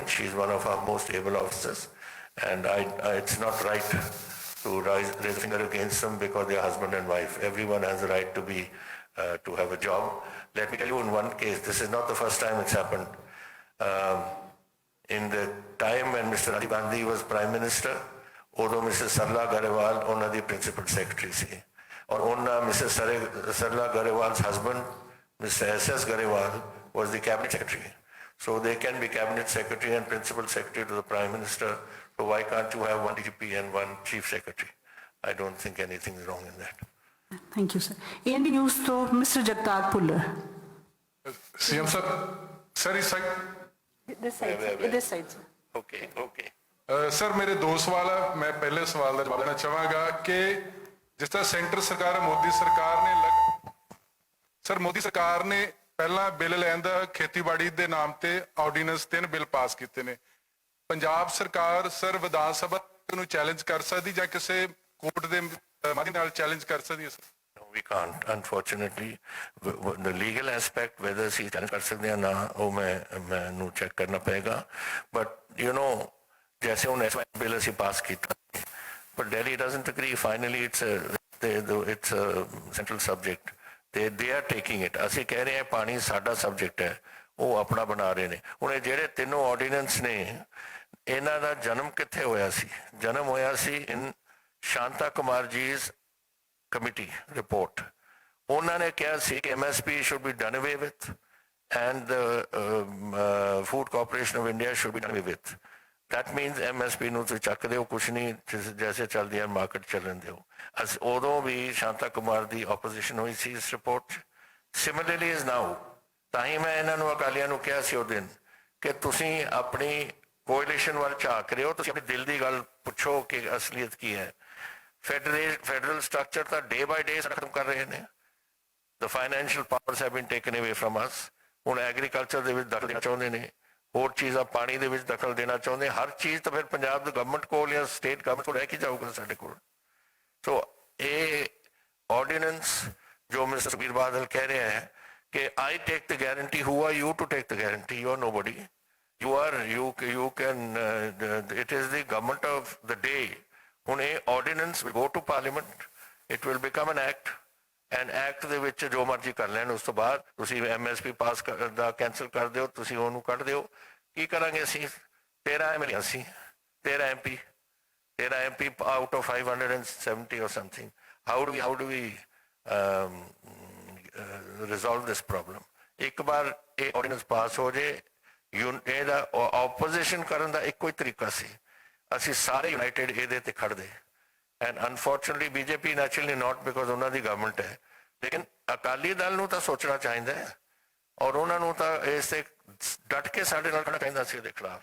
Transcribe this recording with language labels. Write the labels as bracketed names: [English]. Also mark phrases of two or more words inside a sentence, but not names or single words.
[English] She's one of our most able officers, and it's not right to raise a finger against them because they're husband and wife. Everyone has the right to be to have a job. Let me tell you in one case, this is not the first time it's happened. In the time when Mr. Rajiv Gandhi was Prime Minister, [Punjabi] ਉਦੋਂ Mrs. Sarla Garewal ਉਹਨਾਂ ਦੀ ਪ੍ਰਿੰਸੀਪਲ ਸੈਕਟਰੀ ਸੀ, ਔਰ ਉਹਨਾਂ Mrs. [English] Sarla Garewal's husband, Mr. S.S. Garewal, was the cabinet secretary. So they can be cabinet secretary and principal secretary to the Prime Minister. So why can't you have one DGP and one chief secretary? I don't think anything is wrong in that. thank you sir. [Punjabi] ਇੰਡੀ ਨਿਊਜ਼ ਤੋਂ ਮਿਸਟਰ ਜਗਤਾਰ ਭੁੱਲਰ। [English] CM sir [Punjabi] ਇਸ ਸਾਈਡ [English] this side sir. Okay. [Punjabi] ਸਰ ਮੇਰੇ ਦੋ ਸਵਾਲ ਆ। ਮੈਂ ਪਹਿਲੇ ਸਵਾਲ ਦਾ ਜਵਾਬ ਦੇਣਾ ਚਾਹਾਂਗਾ ਕਿ ਜਿਸ ਤਰ੍ਹਾਂ ਸੈਂਟਰ ਸਰਕਾਰ ਹੈ, ਮੋਦੀ ਸਰਕਾਰ ਨੇ ਪਹਿਲਾਂ ਬਿੱਲ ਲੈਣ ਦਾ ਖੇਤੀਬਾੜੀ ਦੇ ਨਾਮ ਤੇ ਆਰਡੀਨੈਂਸ 3 ਬਿੱਲ ਪਾਸ ਕੀਤੇ ਨੇ। ਪੰਜਾਬ ਸਰਕਾਰ ਸਰ ਵਿਧਾਨ ਸਭਾ ਨੂੰ ਚੈਲੰਜ ਕਰ ਸਕਦੀ ਜਾਂ ਕਿਸੇ ਕੋਰਟ ਦੇ ਮਾਧਿਅਮ ਨਾਲ ਚੈਲੰਜ ਕਰ ਸਕਦੀ ਹੈ ਸਰ? [English] No, we can't, unfortunately. The legal aspect, whether [Punjabi] ਅਸੀਂ challenge ਕਰ ਸਕਦੇ ਹਾਂ ਨਾ, ਉਹ ਮੈਨੂੰ ਚੈੱਕ ਕਰਨਾ ਪਏਗਾ। [English] But you know, [Hindi] जैसे उन बिल ਅਸੀਂ पास ਕੀਤਾ, [English] but Delhi doesn't agree. Finally, it's a central subject. They are taking it. [Punjabi] ਅਸੀਂ ਕਹਿ ਰਹੇ ਹਾਂ ਪਾਣੀ ਸਾਡਾ ਸਬਜੈਕਟ ਹੈ, ਉਹ ਆਪਣਾ ਬਣਾ ਰਹੇ ਨੇ। ਹੁਣ ਇਹ ਜਿਹੜੇ ਤਿੰਨੋਂ ਆਰਡੀਨੈਂਸ ਨੇ, ਇਹਨਾਂ ਦਾ ਜਨਮ ਕਿੱਥੇ ਹੋਇਆ ਸੀ? ਜਨਮ ਹੋਇਆ ਸੀ ਇਨ ਸ਼ਾਂਤਾ ਕੁਮਾਰ ਜੀ's [English] committee report. [Punjabi] ਉਹਨਾਂ ਨੇ ਕਿਹਾ ਸੀ ਕਿ [English] MSP should be done away with and the Food Corporation of India should be done away with. That means [Punjabi] MSP ਨੂੰ ਤੁਸੀਂ ਚੱਕ ਦਿਓ, ਕੁਛ ਨਹੀਂ, ਜੈਸੇ ਚੱਲਦੀ ਹੈ ਮਾਰਕੀਟ ਚੱਲਣ ਦਿਓ। ਉਦੋਂ ਵੀ ਸ਼ਾਂਤਾ ਕੁਮਾਰ ਦੀ ਆਪੋਜੀਸ਼ਨ ਹੋਈ ਸੀ ਇਸ ਰਿਪੋਰਟ 'ਚ। [English] similarly is now. [Punjabi] ਤਾਂ ਹੀ ਮੈਂ ਇਹਨਾਂ ਨੂੰ ਅਕਾਲੀਆਂ ਨੂੰ ਕਿਹਾ ਸੀ ਉਹ ਦਿਨ ਕਿ ਤੁਸੀਂ ਆਪਣੀ ਕੋਅਲੀਸ਼ਨ ਵੱਲ ਝਾਕ ਰਹੇ ਹੋ, ਤੁਸੀਂ ਆਪਣੇ ਦਿਲ ਦੀ ਗੱਲ ਪੁੱਛੋ ਕਿ ਅਸਲੀਅਤ ਕੀ ਹੈ। [English] federal structure [Punjabi] ਤਾਂ [English] day by day [Punjabi] ਖਤਮ ਕਰ ਰਹੇ ਨੇ। [English] The financial powers have been taken away from us. [Punjabi] ਹੁਣ ਐਗਰੀਕਲਚਰ ਦੇ ਵਿੱਚ ਦਖਲ ਦੇਣਾ ਚਾਹੁੰਦੇ ਨੇ, ਹੋਰ ਚੀਜ਼ਾਂ ਪਾਣੀ ਦੇ ਵਿੱਚ ਦਖਲ ਦੇਣਾ ਚਾਹੁੰਦੇ। ਹਰ ਚੀਜ਼ ਤਾਂ ਫਿਰ ਪੰਜਾਬ ਦੀ ਗਵਰਨਮੈਂਟ ਕੋਲ ਜਾਂ [English] state government [Punjabi] ਕੋਲ ਰਹਿ ਕੇ ਜਾਊਗਾ ਸਾਡੇ ਕੋਲ। ਸੋ ਇਹ ਆਰਡੀਨੈਂਸ ਜੋ ਮਿਸਟਰ ਸੁਖਬੀਰ ਬਾਦਲ ਕਹਿ ਰਿਹਾ ਹੈ ਕਿ [English] I take the guarantee, who are you to take the guarantee? you are nobody. you can it is the government of the day. [Punjabi] ਹੁਣ ਇਹ ਆਰਡੀਨੈਂਸ [English] will go to parliament, it will become an act, and act [Punjabi] ਦੇ ਵਿੱਚ ਜੋ ਮਰਜ਼ੀ ਕਰ ਲੈਣ। ਉਸ ਤੋਂ ਬਾਅਦ ਤੁਸੀਂ MSP ਪਾਸ ਦਾ ਕੈਂਸਲ ਕਰ ਦਿਓ, ਤੁਸੀਂ ਉਹਨੂੰ ਕੱਢ ਦਿਓ। ਕੀ ਕਰਾਂਗੇ ਅਸੀਂ? 13 MLA ਅਸੀਂ, 13 MP [English] out of 570 or something. How do we resolve this problem? [Punjabi] ਇੱਕ ਵਾਰ ਇਹ ਆਰਡੀਨੈਂਸ ਪਾਸ ਹੋ ਜੇ, ਇਹਦਾ ਆਪੋਜੀਸ਼ਨ ਕਰਨ ਦਾ ਇੱਕੋ ਹੀ ਤਰੀਕਾ ਸੀ, ਅਸੀਂ ਸਾਰੇ ਯੂਨਾਈਟਿਡ ਇਹਦੇ ਤੇ ਖੜਦੇ। [English] and unfortunately BJP naturally not, because [Punjabi] ਉਹਨਾਂ ਦੀ ਗਵਰਨਮੈਂਟ ਹੈ। ਲੇਕਿਨ ਅਕਾਲੀ ਦਲ ਨੂੰ ਤਾਂ ਸੋਚਣਾ ਚਾਹੀਦਾ ਹੈ, ਔਰ ਉਹਨਾਂ ਨੂੰ ਤਾਂ ਇਸ ਤੇ ਡਟ ਕੇ ਸਾਡੇ ਨਾਲ ਖੜਨਾ ਚਾਹੀਦਾ ਸੀ ਇਹਦੇ ਖਿਲਾਫ।